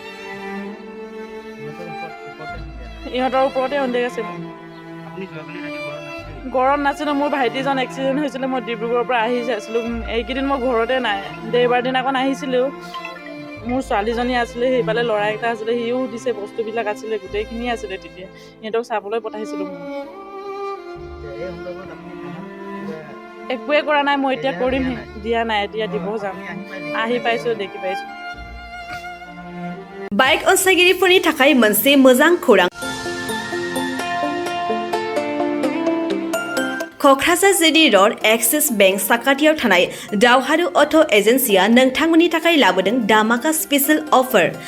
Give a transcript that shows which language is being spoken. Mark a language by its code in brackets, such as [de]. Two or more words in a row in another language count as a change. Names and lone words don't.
[as] ইহঁতৰ ওপৰতে অনডেক আছে ঘৰত নাছিলোঁ মোৰ ভাইটিজন এক্সিডেণ্ট হৈছিলে মই ডিব্ৰুগড়ৰ পৰা আহি আছিলোঁ এইকেইদিন মই ঘৰতে নাই দেওবাৰ দিনাখন আহিছিলোঁ মোৰ ছোৱালীজনী আছিলে সেইফালে ল'ৰা এটা আছিলে সিও দিছে বস্তুবিলাক আছিলে গোটেইখিনি আছিলে তেতিয়া সিহঁতক চাবলৈ পঠাইছিলোঁ একোৱে কৰা নাই মই এতিয়া কৰিম দিয়া নাই এতিয়া দিব যাম আহি পাইছোঁ দেখি পাইছোঁ [brx] बाइक अनसायगिरिफोरनि थाखाय मोनसे मोजां खौरां क'क्राझार जिडी र'ड एक्सिस बेंक साखाथियाव थानाय दावहारु अट' एजेन्सिया नोंथांमोननि थाखाय लाबोदों धामाका [en] special offer